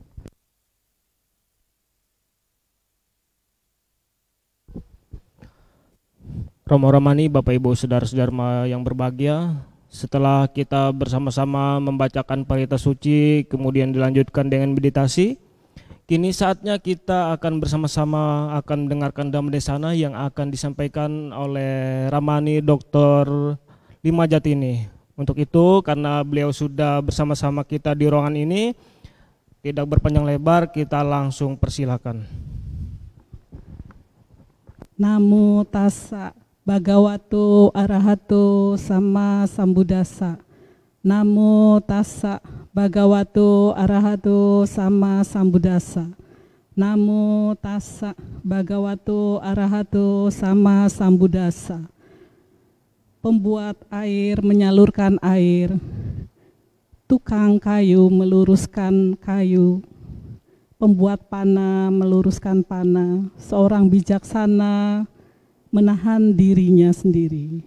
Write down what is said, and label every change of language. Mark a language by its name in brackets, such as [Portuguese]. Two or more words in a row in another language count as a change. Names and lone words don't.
[Indonesian] Romo Ramani, Bapak Ibu Saudara-saudara yang berbahagia, setelah kita bersama-sama membacakan parita suci, kemudian dilanjutkan dengan meditasi, kini saatnya kita akan bersama-sama akan mendengarkan [Pali] Dhamma Desana [Indonesian] yang akan disampaikan oleh Ramani Dr. Lima Jatini. Untuk itu, karena beliau sudah bersama-sama kita di ruangan ini, tidak berpanjang lebar, kita langsung persilakan. [Pali] Namo tassa Bhagavato arahato sama sambuddhassa. Namo tassa Bhagavato arahato sama sambuddhassa. Namo tassa Bhagavato arahato sama sambuddhassa. [Indonesian] Pembuat air menyalurkan air, tukang kayu meluruskan kayu, pembuat panah meluruskan panah, seorang bijaksana menahan dirinya sendiri.